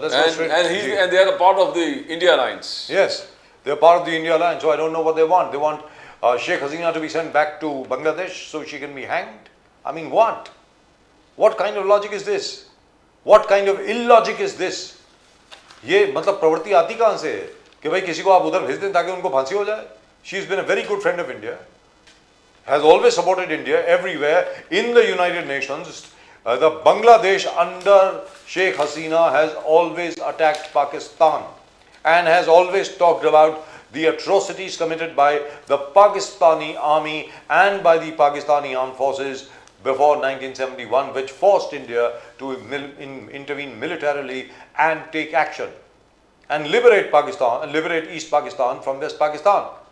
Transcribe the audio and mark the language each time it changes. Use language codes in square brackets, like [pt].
[en] Let's go straight. And they are a part of the India Alliance. Yes, they're part of the India Alliance, so I don't know what they want. They want Sheikh Hasina to be sent back to Bangladesh so she can be hanged? I mean, what? What kind of logic is this? What kind of illogic is this? [hi] ये मतलब प्रवृत्ति आती कहाँ से है कि भाई किसी को आप उधर भेज दें ताकि उनको फांसी हो जाए? [en] She has been a very good friend of India, has always supported India everywhere in the United Nations. The Bangladesh under Sheikh Hasina has always attacked Pakistan and has always talked about the atrocities committed by the Pakistani army and by the Pakistani armed forces before 1971, which forced India to intervene militarily and take action and liberate Pakistan, liberate East Pakistan from West Pakistan.